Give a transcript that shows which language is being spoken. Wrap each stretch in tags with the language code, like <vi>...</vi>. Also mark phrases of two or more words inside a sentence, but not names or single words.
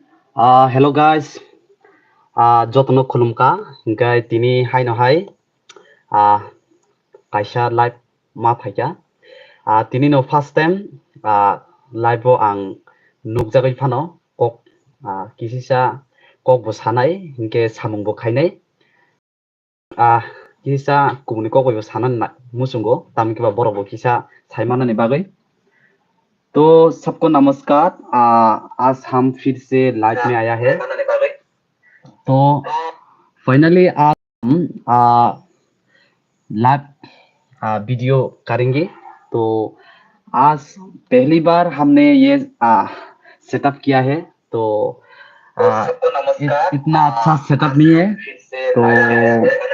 <en>Hello guys,</en> <trp>jotono khulumka, hingkai tini hai no hai, kaisa live ma phaika, tini no</trp> <en>first time,</en> <trp>live o ang nukjagoi phano, kok, kisisa kok bo sanai, hingke samung bo khainai, kisisa kubuni kok bo sanan na musungo, tami kiba borok bo kisa saimana ni bagoi.</trp> <hi>तो सबको नमस्कार आज हम फिर से लाइव में आया है तो फाइनली आज हम</hi> <en>live video</en> <hi>करेंगे तो आज पहली बार हमने ये सेटअप किया है तो इतना अच्छा सेटअप नहीं है तो</hi>